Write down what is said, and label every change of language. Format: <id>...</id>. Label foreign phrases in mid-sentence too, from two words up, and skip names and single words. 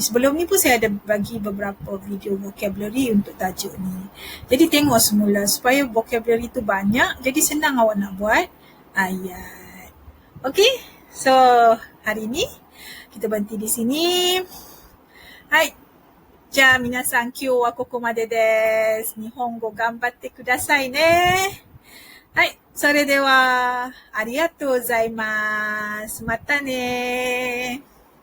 <ms>Sebelum ni pun saya ada bagi beberapa video vocabulary untuk tajuk ni. Jadi tengok semula supaya vocabulary tu banyak, jadi senang awak nak buat ayat. Okey? So, hari ni kita berhenti di sini.</ms> <ja>Hai. じゃ、皆さん、今日はここまでです. 日本語頑張ってくださいね. Hai, それではありがとうございます。またね。</ja>